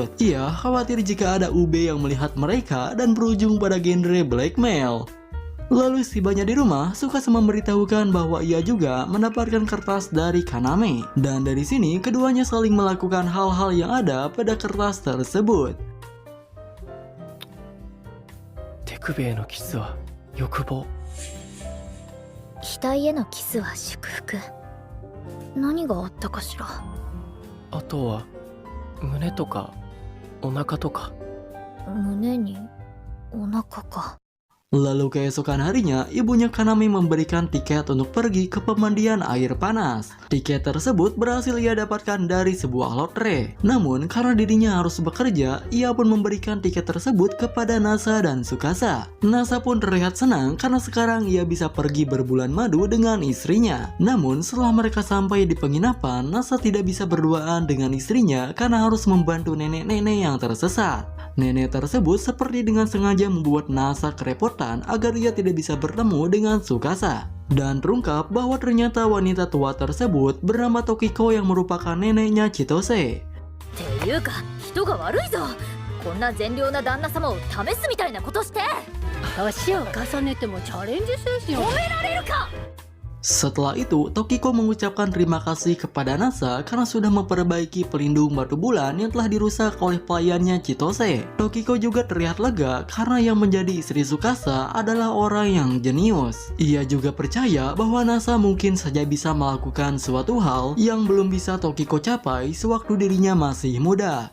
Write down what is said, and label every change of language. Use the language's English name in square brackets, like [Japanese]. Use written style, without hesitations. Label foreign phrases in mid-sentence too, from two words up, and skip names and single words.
[Indonesian] Ia khawatir jika ada UB yang melihat mereka dan berujung pada genre blackmail. Lalu setibanya di rumah, Tsukasa memberitahukan bahwa ia juga mendapatkan kertas dari Kaname. Dan dari sini, keduanya saling melakukan hal-hal yang ada pada kertas tersebut. [Japanese] 手首へのキスは欲望。額へのキスは祝福。何があったかしら。あとは胸とかお腹とか。胸にお腹か。 [Indonesian] Lalu keesokan harinya, ibunya Kaname memberikan tiket untuk pergi ke pemandian air panas. Tiket tersebut berhasil ia dapatkan dari sebuah lotre. Namun, karena dirinya harus bekerja, ia pun memberikan tiket tersebut kepada Nasa dan Tsukasa. Nasa pun terlihat senang karena sekarang ia bisa pergi berbulan madu dengan istrinya. Namun, setelah mereka sampai di penginapan, Nasa tidak bisa berduaan dengan istrinya karena harus membantu nenek-nenek yang tersesat. Nenek tersebut seperti dengan sengaja membuat Nasa kerepotan agar ia tidak bisa bertemu dengan Tsukasa. Dan terungkap bahwa ternyata wanita tua tersebut bernama Tokiko yang merupakan neneknya Chitose. [Japanese] っていうか、人が悪いぞ。こんな善良な旦那様を試すみたいなことして。年を重ねてもチャレンジ精神を止められるか。 [Indonesian] Setelah itu, Tokiko mengucapkan terima kasih kepada Nasa karena sudah memperbaiki pelindung batu bulan yang telah dirusak oleh pelayannya Chitose. Tokiko juga terlihat lega karena yang menjadi istri Tsukasa adalah orang yang jenius. Ia juga percaya bahwa Nasa mungkin saja bisa melakukan suatu hal yang belum bisa Tokiko capai sewaktu dirinya masih muda.